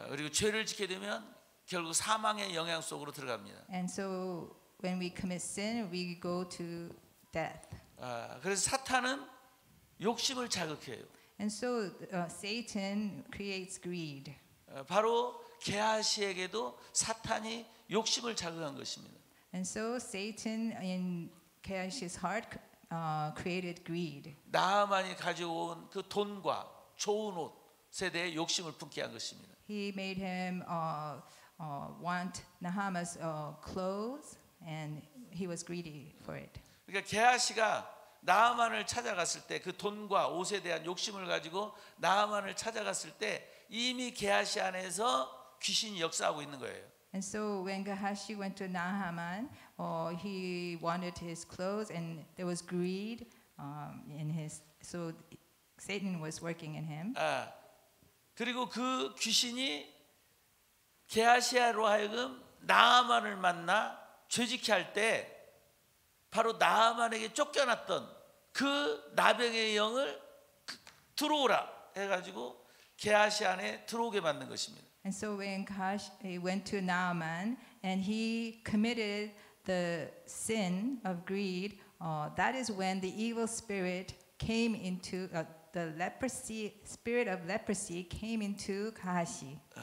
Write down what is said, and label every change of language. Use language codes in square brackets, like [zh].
[ko] 그리고 죄를 지게 되면 결국 사망의 영향 속으로 들어갑니다. [en] And so when we commit sin, we go to death. [ko] 그래서 사탄은 욕심을 자극해요. [en] And so Satan creates greed. [ko] 바로 게하시에게도 사탄이 욕심을 자극한 것입니다. [en] And so Satan in Gehazi's heart created greed. [ko] 나하만이 가져온 그 돈과 좋은 옷에 대해 욕심을 품게 한 것입니다. [en] He made him want Nahama's clothes and he was greedy for it. [ko] 그러니까 게하시가 나아만을 찾아갔을 때 그 돈과 옷에 대한 욕심을 가지고 나아만을 찾아갔을 때 이미 게하시 안에서 귀신이 역사하고 있는 거예요. [en] And so when Gehazi went to Naaman, he wanted his clothes, and there was greed in his. So Satan was working in him. [ko] 아, 그리고 그 귀신이 게하시로 하여금 나아만을 만나 죄짓게 할 때 바로 나아만에게 쫓겨났던 그 나병의 영을 들어오라 해가지고 게하시 안에 들어오게 만든 것입니다. [en] And so when Gehazi went to Naaman and he committed the sin of greed, that is when the evil spirit came into the leprosy spirit of leprosy came into Gehazi.